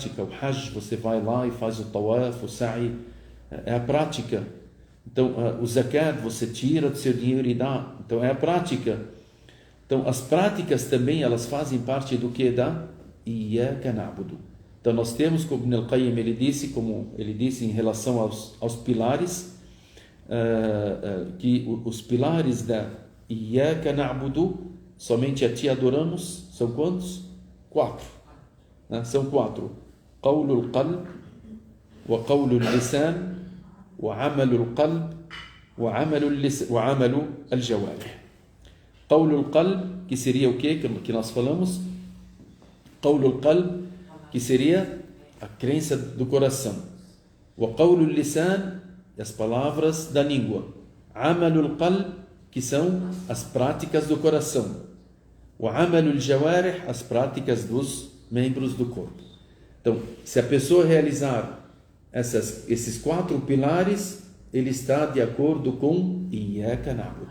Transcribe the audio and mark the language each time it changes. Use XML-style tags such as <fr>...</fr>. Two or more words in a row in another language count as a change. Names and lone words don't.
<pt>O hajj, você vai lá e faz o tawaf, o sa'i, é a prática. Então, o zakat, você tira do seu dinheiro e dá, então é a prática. Então, as práticas também, elas fazem parte do que?</pt> <ar>Da إياك نعبد.</ar> <pt>Então, nós temos, como Ibn al-Qayyim ele disse em relação aos pilares, que os pilares da</pt> <ar>إياك نعبد,</ar> <pt>somente a ti adoramos, são quantos? 4. São 4.</pt> <ar>قول القلب وقول اللسان وعمل القلب وعمل الجوارح. قول القلب,</ar> <pt>que seria o quê? Que nós falamos?</pt> <ar>قول القلب,</ar> <pt>que seria a crença do coração.</pt> <ar>وقول اللسان,</ar> <pt>as palavras da língua.</pt> <ar>عمل القلب,</ar> <pt>que são as práticas do coração. O</pt> <ar>عمل الجوارح,</ar> <pt>as práticas dos membros do corpo. Então, se a pessoa realizar esses 4 pilares, ele está de acordo com</pt> <ar>إياك نعبد.</ar>